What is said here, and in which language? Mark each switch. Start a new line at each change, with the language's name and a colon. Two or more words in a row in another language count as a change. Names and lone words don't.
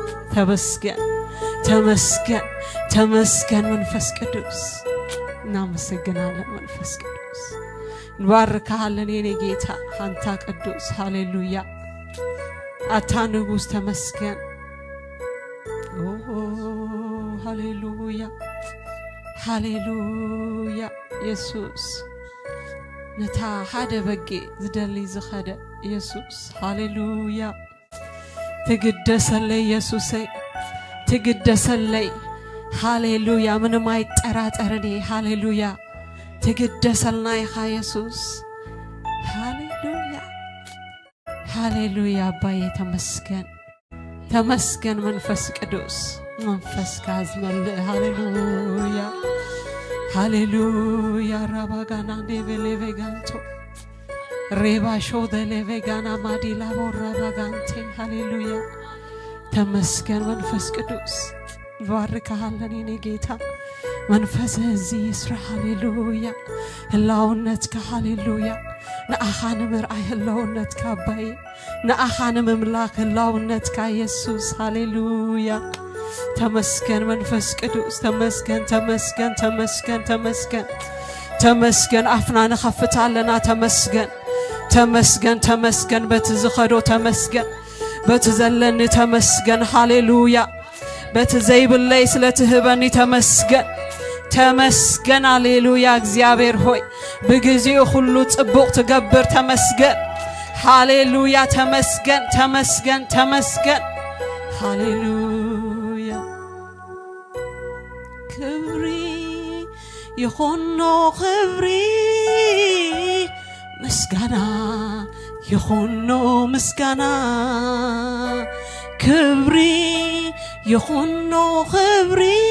Amharic: ተመስገን ተመስገን ተመስገን መንፈስ ቅዱስ እናመሰግናለን መንፈስ ቅዱስ እንባርካለን የኔ ጌታ አንተ ቅዱስ ሃሌሉያ አታ ንጉስ ተመስገን ሃሌሉያ
Tigrinya: ሃሌሉያ ኢየሱስ ነታ ሓደ በጌ ዝደሊ ዝኸደ ኢየሱስ ሃሌሉያ ትግደሰለይ ኢየሱሰይ ትግደሰለይ ሃሌሉያ
Amharic: ምንም አይጠራጠርኔ
Tigrinya: ሃሌሉያ ትግደሰልና ኢኻ ኢየሱስ ሃሌሉያ ሃሌሉያ አባዬ ተመስገን ተመስገን መንፈስ ቅዱስ መንፈስ ካዝመልእ ሃሌሉያ
Amharic: ሃሌሉያ ራባጋና ዴቬሌቬጋንቶ ሬባ ሾደሌቬጋና ማዲላ ቦራባጋንቴ ሃሌሉያ ተመስገን መንፈስ ቅዱስ ባርካሃለን የኔ ጌታ መንፈስ እዚህ ይስራ ሃሌሉያ
Tigrinya: ህላውነትከ ሃሌሉያ ንአኻን ምርአይ ህላውነትከ አባዬ ንአኻን ምምላክ ህላውነትከ ኢየሱስ ሃሌሉያ ተመስገን መንፈስ ቅዱስ ተመስገን ተመስገን ተመስገን ተመስገን ተመስገን አፍና ነኸፍታለና ተመስገን ተመስገን ተመስገን በትዝኸዶ ተመስገን በትዘለኒ ተመስገን ሃሌሉያ በትዘይብለይ ስለትህበኒ ተመስገን ተመስገን ሃሌሉያ
Amharic: እግዚአብሔር ሆይ በጊዜው ሁሉ
Tigrinya: ጽቡቅ ትገብር ተመስገን ሃሌሉያ ተመስገን ተመስገን ተመስገን ሃሌሉያ ክብሪ ይኹኖ ክብሪ ምስጋና ይኹኖ ምስጋና ክብሪ ይኹኖ ክብሪ